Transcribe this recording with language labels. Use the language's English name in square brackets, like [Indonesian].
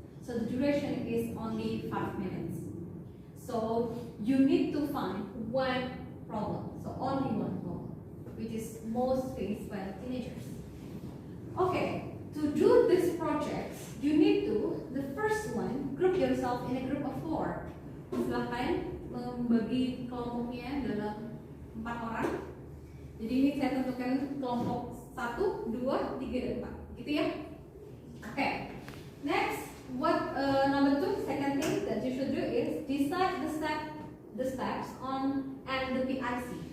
[English] So the duration is only 5 minutes. So you need to find one problem. So only one problem, which is most faced by the teenagers. Okay. To do this project, you need to, the first one, group yourself in a group of 4. [Indonesian] Silahkan membagi kelompoknya dalam 4 orang. Jadi ini saya tentukan kelompok 1, 2, 3, dan 4. Gitu ya? Okay. [English] Next, what number 2, second thing that you should do is decide the steps on and the PIC.